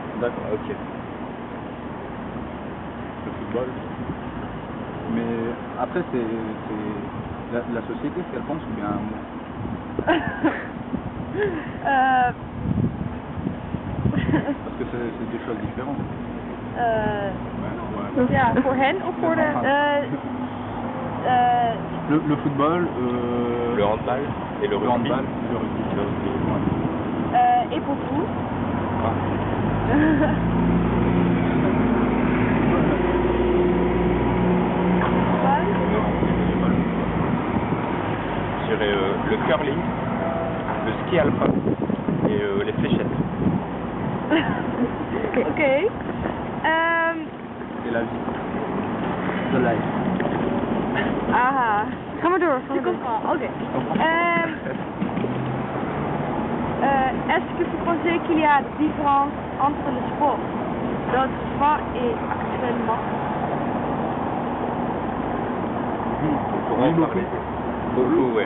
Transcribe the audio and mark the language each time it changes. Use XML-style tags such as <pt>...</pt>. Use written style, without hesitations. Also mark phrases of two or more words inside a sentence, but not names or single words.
<fr>D'accord, ok. Le football. Mais après, c'est la société, ce qu'elle pense, ou bien parce que c'est deux choses différentes. Ouais.</fr> <nl>Ja, voor hen of voor de...</nl> <fr>Le football, le handball et le rugby. handball, le rugby. et pour vous? Je dirais le curling, le ski alpin et les fléchettes. Ok. Et la vie.</fr> <en>The life.</en> <nl>Aha. Ga maar door.</nl> <fr>Je comprends.</fr> <nl>Ok.</nl> <fr>Est-ce que vous pensez qu'il y a des différences entre le sport d'autrefois et actuellement? Oui, beaucoup, ouais.</fr>